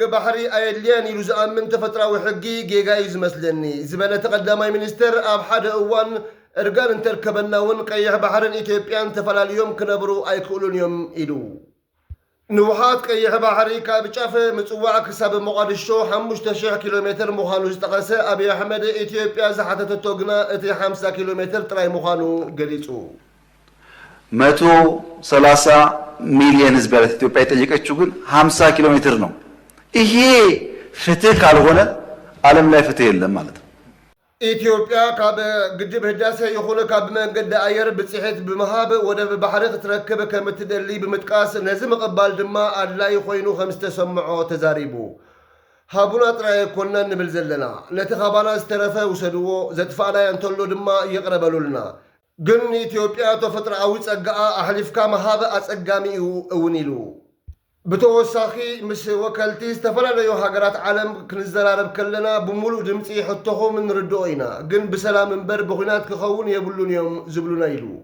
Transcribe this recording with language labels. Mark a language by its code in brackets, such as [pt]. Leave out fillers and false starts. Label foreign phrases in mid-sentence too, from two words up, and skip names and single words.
[ti] ባሕሪ ኣየድልያን ኢሉ ዝኣምን ተፈጥራዊ ሕጊ ጌጋ እዩ ዝመስለኒ ዝበለ ተቐዳማይ ሚኒስተር ኣብ ሓደ እዋን እርጋን እንተርከበና እውን ቀይሕ ባሕርን ኢትዮጵያን ተፈላለዮም ክነብሩ ኣይክእሉን እዮም ኢሉ ንውሓት ቀይሕ ባሕሪ ካብ ጫፍ ምጽዋዕ ክሳብ ሞቃዲሾ 5000 ኪሎ ሜትር ምዃኑ ዝጠቐሰ አብይ ኣሕመድ ኢትዮጵያ ዝሓተተቶ ግና እቲ 50 ኪሎ ሜትር ጥራይ ምዃኑ ገሊጹ [am] 130 ሚሊዮን ህዝብ ያላት ኢትዮጵያ የጠየቀችው ግን 50 ኪሎ ሜትር ነው። ይሄ ፍትህ ካልሆነ ዓለም ላይ ፍትህ የለም ማለት ነው። [ti] ኢትዮጵያ ካብ ግድብ ህዳሴ ይኹን ካብ መንገዲ ኣየር ብጽሕት ብምሃብ ወደብ ባሕሪ ክትረክብ ከም እትደሊ ብምጥቃስ ነዚ ምቕባል ድማ ኣድላይ ኮይኑ ከም ዝተሰምዖ ተዛሪቡ ሃቡና ጥራይ ኮነን ንብል ዘለና ነቲ ኻባና ዝተረፈ ውሰድዎ ዘጥፋእናዮ እንተሎ ድማ ይቕረበሉልና ግን ኢትዮጵያ ተፈጥሮኣዊ ጸጋኣ ኣሕሊፍካ መሃብ ኣጸጋሚ እዩ እውን ኢሉ ብተወሳኺ ምስ ወከልቲ ዝተፈላለዩ ሃገራት ዓለም ክንዘራረብ ከለና ብሙሉእ ድምፂ ሕቶኹም ንርድኦ ኢና ግን ብሰላም እምበር ብኹናት ክኸውን የብሉን እዮም ዝብሉና ኢሉ